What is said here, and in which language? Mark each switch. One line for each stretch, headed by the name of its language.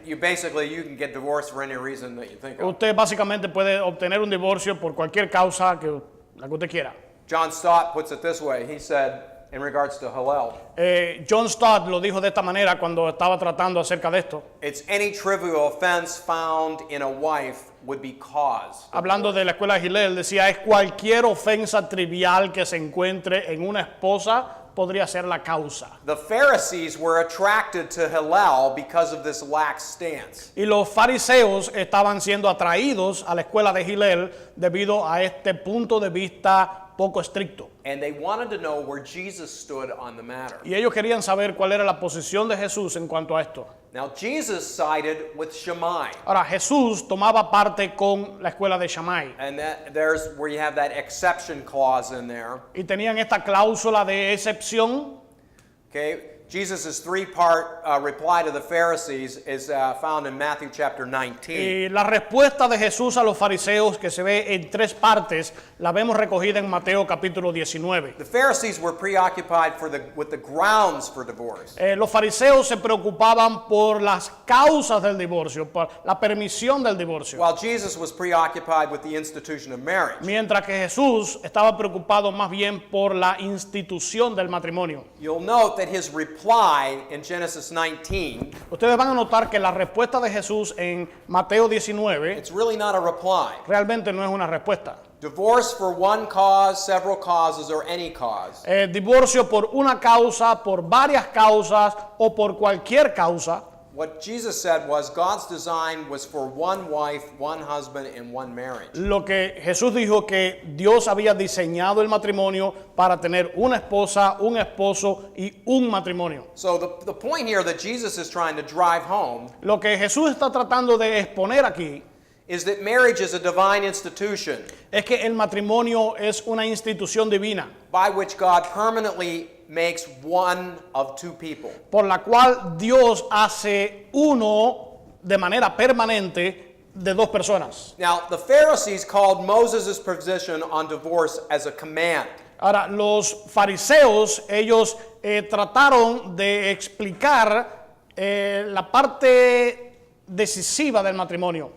English: You can get divorced for any reason that you think of.
Spanish: Usted básicamente puede obtener un divorcio por cualquier causa la que usted quiera.
English: John Stott puts it this way. He said, in regards to Hillel,
Spanish: John Stott lo dijo de esta manera cuando estaba tratando acerca de esto.
English: it's any trivial offense found in a wife would be cause.
Spanish: Hablando de la escuela de Hillel, decía, es cualquier ofensa trivial que se encuentre en una esposa podría ser la causa.
English: The Pharisees were attracted to Hillel because of this lax stance.
Spanish: Y los fariseos estaban siendo atraídos a la escuela de Hillel debido a este punto de vista poco estricto.
English: And they wanted to know where Jesus stood on the matter.
Spanish: Y ellos querían saber cuál era la posición de Jesús en cuanto a esto.
English: Now, Jesus sided with Shammai.
Spanish: Ahora, Jesús tomaba parte con la escuela de Shammai.
English: And there's where you have that exception clause in there.
Spanish: Y tenían esta cláusula de excepción.
English: Okay, Jesus' three-part reply to the Pharisees is found in Matthew chapter 19.
Spanish: Y la respuesta de Jesús a los fariseos, que se ve en 3 partes, la vemos recogida en Mateo capítulo 19.
English: The Pharisees were preoccupied with the grounds for divorce.
Spanish: Los fariseos se preocupaban por las causas del divorcio, por la permisión del divorcio.
English: While Jesus was preoccupied with the institution of marriage.
Spanish: Mientras que Jesús estaba preocupado más bien por la institución del matrimonio.
English: You'll note that his reply in Genesis 19,
Spanish: Ustedes van a notar que la respuesta de Jesús en Mateo 19
English: it's really not a reply.
Spanish: realmente no es una respuesta.
English: Divorce for one cause, several causes, or any cause.
Spanish: Divorcio por una causa, por varias causas o por cualquier causa.
English: What Jesus said was God's design was for one wife, one husband, and one marriage.
Spanish: Lo que Jesús dijo que Dios había diseñado el matrimonio para tener una esposa, un esposo y un matrimonio.
English: So the point here that Jesus is trying to drive home
Spanish: Lo que Jesús está tratando de exponer aquí
English: is that marriage is a divine institution
Spanish: es que el matrimonio es una institución divina
English: by which God permanently makes one of two people.
Spanish: por la cual Dios hace uno de manera permanente de 2 personas.
English: Now, the Pharisees called Moses' position on divorce as a command.
Spanish: Ahora, los fariseos, ellos trataron de explicar la parte decisiva del matrimonio.